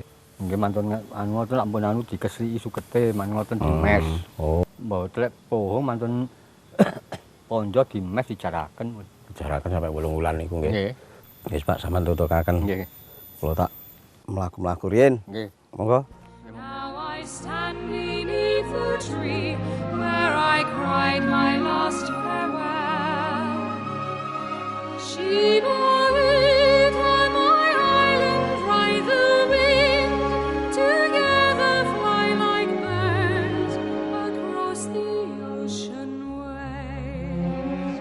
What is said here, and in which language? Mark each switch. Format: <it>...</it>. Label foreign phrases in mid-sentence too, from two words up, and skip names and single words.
<jv>Nggih mantun anu ngoten lak pun anu dikesriki sukete man ngoten dimes. Oh, Mbok lek puhung mantun ponjo dimes dijaraken. jaraken sampai 8 wulan niku nggih. Nggih. Wis Pak, sampean tutukaken. Nggih. Kula tak mlaku-mlaku riyin. Nggih. Monggo.</jv> <en>Now I stand beneath the tree where I cried my last farewell. Shiva Rita, my island, ride the wind, together fly like birds across the ocean waves.</en>